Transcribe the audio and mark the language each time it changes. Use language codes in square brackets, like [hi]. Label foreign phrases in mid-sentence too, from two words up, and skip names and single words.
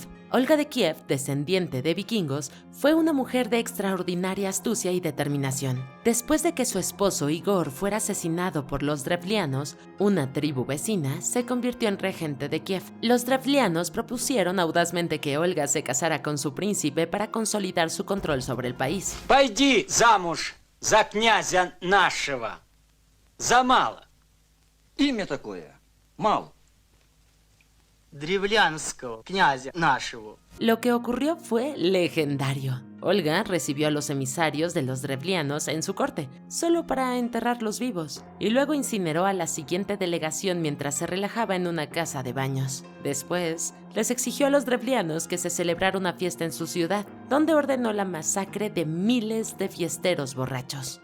[es] Olga de Kiev, descendiente de vikingos, fue una mujer de extraordinaria astucia y determinación. Después de que su esposo Igor fuera asesinado por los drevlianos, una tribu vecina, se convirtió en regente de Kiev. Los drevlianos propusieron audazmente que Olga se casara con su príncipe para consolidar su control sobre el país. [ru] Пойди замуж за князя нашего. За мало. Имя такое. Мал. Древлянского князя нашего. [es] Lo que ocurrió fue legendario. Olga recibió a los emisarios de los drevlianos en su corte, solo para enterrarlos vivos, y luego incineró a la siguiente delegación mientras se relajaba en una casa de baños. Después, les exigió a los drevlianos que se celebrara una fiesta en su ciudad, donde ordenó la masacre de miles de fiesteros borrachos.